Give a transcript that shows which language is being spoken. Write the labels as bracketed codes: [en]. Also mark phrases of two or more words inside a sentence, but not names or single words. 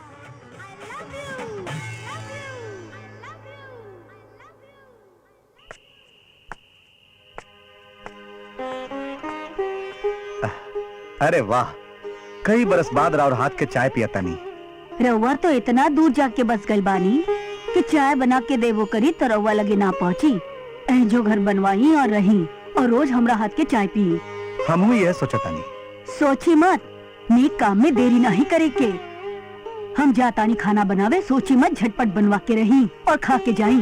[en] I love you. I love you. I love you. I love you. [bho] अरे वाह, कई बरस बाद राव हाथ के चाय पियता नहीं। रउआ तो इतना दूर जाके बस गई बानी कि चाय बना के देवो करी तो रउआ लगे ना पहुँची। जो घर बनवाई और रही, और रोज हमरा हाथ के चाय पी। हम यह सोचता नहीं। सोची मत, नेक काम में देरी नहीं करे के। हम जातानी खाना बनावे, सोची मत, झटपट बनवा के रही और खा के जाई।